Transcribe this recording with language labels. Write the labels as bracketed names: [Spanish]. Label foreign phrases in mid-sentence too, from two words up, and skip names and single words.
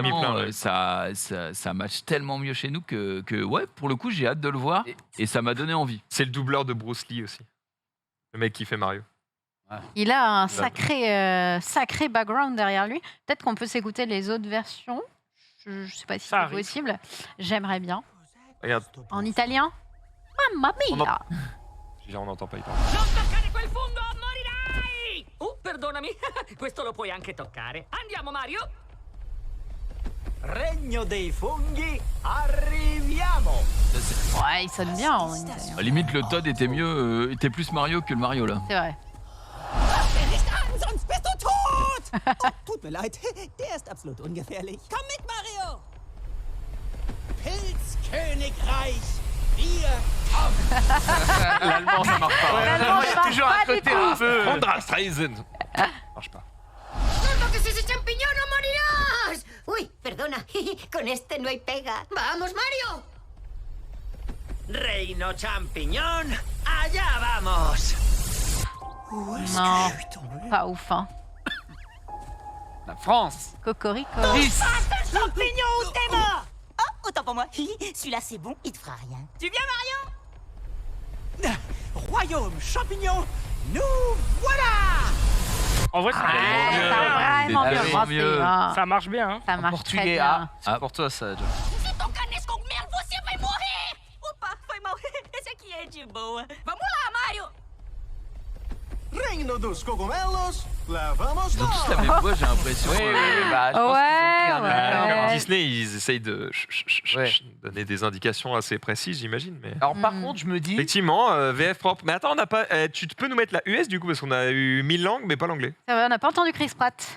[French] vraiment, ça match tellement mieux chez nous que ouais, pour le coup, j'ai hâte de le voir et ça m'a donné envie. C'est le doubleur de Bruce Lee aussi. Le mec qui fait Mario. Il a un sacré background derrière lui. Peut-être qu'on peut s'écouter les autres versions. Je sais pas si Ça c'est arrive. possible. J'aimerais bien. Regarde, En italien? [Italian] Mamma mia! on n'entend pas y parler. Non toccare quel fungo o morirai! Perdonami, questo lo puoi anche toccare. Andiamo, Mario! Regno dei funghi, arriviamo! [French] Ouais, il sonne bien en italien. Limite, le Todd était plus Mario que le Mario là. C'est vrai. [German] Nicht an, sonst bist du tot! Oh, tut mir leid, der ist absolut ungefährlich. Komm mit, Mario! Pilzkönigreich, wir [French] L'allemand, ça marche pas. L'allemand, ça marche toujours pas un du côté tout. un peu. Andrastreisen. Marche pas. [Spanish] ¡Solo que si ese champiñón no morirás! Uy, perdona, con este no hay pega. ¡Vamos, Mario! Reino champiñón, allá vamos! [French] Non, pas ouf, hein. La France. Cocorico. Champignon ou t'es mort! Oh, autant pour moi. Celui-là, c'est bon, il te fera rien. Tu viens, Mario? Royaume champignon, nous voilà! En vrai, ça Ouais, marche ça a vraiment C'est bien tellement marché, mieux. hein. Ça marche bien, hein. Ça marche très Portugais. bien. C'est pour toi, ça, John. [Portuguese] Se tocar nesse cogumelo, você vai morrer! Opa, foi mal. Esse aqui é de boa. Vamos lá, Mario! Reino dos cogumelos, lá vamos [French] Ils ont tous la même voix, j'ai l'impression. Oui, bah, je pense qu'ils ont pris un- Ouais. Disney, ils essayent de Ouais. donner des indications assez précises, j'imagine. Mais... Alors, par contre, je me dis. Effectivement, VF propre. Mais attends, on n'a pas. Tu peux nous mettre la US du coup, parce qu'on a eu 1000 langues, mais pas l'anglais. Ça va, on n'a pas entendu Chris Pratt.